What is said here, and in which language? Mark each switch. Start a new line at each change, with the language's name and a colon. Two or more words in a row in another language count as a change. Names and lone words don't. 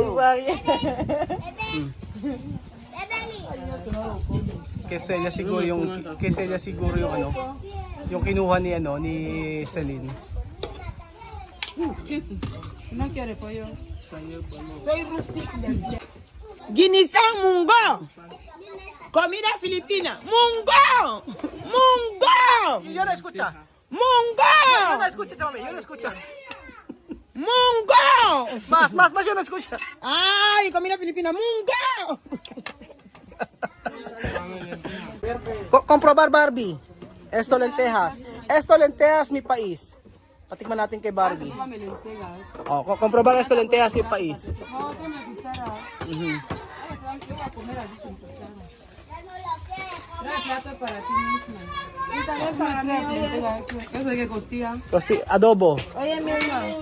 Filipino: Kesella siguro yung ano, yung kinuha ni ano ni Celine. Ginisang munggo.
Spanish: Comida Filipina. Munggo.
Filipino: Munggo.
Spanish: Yo no escucha.
Filipino: Munggo.
Spanish: Yo no escucha, mami. Yo no escucha.
Filipino: Munggo.
Spanish: Más, yo no escucha. Ay, comida Filipina. Munggo. Comprobar Barbie. Esto lentejas mi país.
Filipino: Patikman natin kay Barbie.
Spanish: Oh, comprobar esto lentejas mi país. Eso de que costilla.
Filipino: Adobo.
Spanish: Oye, mi hermano.